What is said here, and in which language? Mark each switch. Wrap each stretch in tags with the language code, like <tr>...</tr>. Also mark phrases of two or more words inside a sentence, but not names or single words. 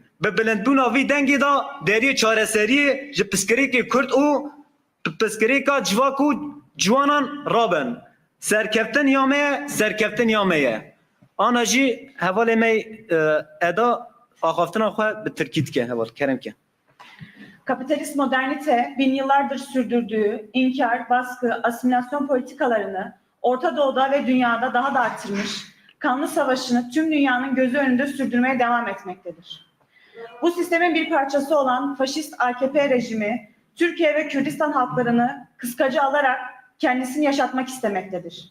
<ku>Bi bilindbûna vî dengê da deriyê çareseriyê ji piskirêkê Kurd û piskirêka civak û ciwanan rabin. Serkeftin ya me ye, serkeftin ya me ye. Ana jî hevalê me eda axaftina xwe bi Tirkî dike heval keremke.</ku> <tr>Kapitalist modernite bin yıllardır sürdürdüğü inkar, baskı, asimilasyon politikalarını Orta Doğu'da ve dünyada daha da arttırmış, kanlı savaşını tüm dünyanın gözü önünde sürdürmeye devam etmektedir. Bu sistemin bir parçası olan faşist AKP rejimi, Türkiye ve Kürdistan halklarını kıskacı alarak kendisini yaşatmak istemektedir.</tr>